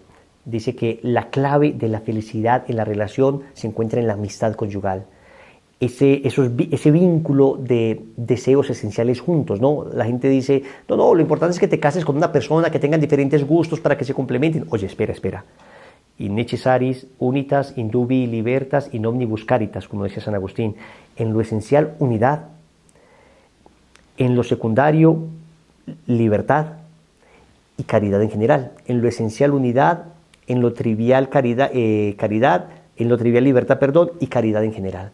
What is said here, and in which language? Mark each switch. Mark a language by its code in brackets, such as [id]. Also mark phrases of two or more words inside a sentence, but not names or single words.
[es] Dice que la clave de la felicidad en la relación se encuentra en la amistad conyugal. Ese vínculo de deseos esenciales juntos, ¿no? La gente dice, no, lo importante es que te cases con una persona, que tengan diferentes gustos para que se complementen. Oye, espera. [la] In necessaris unitas indubi libertas in omnibus caritas, [es] como decía San Agustín. En lo esencial, unidad. En lo secundario, libertad y caridad en general. En lo esencial, unidad. En lo trivial, caridad, en lo trivial, libertad, y caridad en general.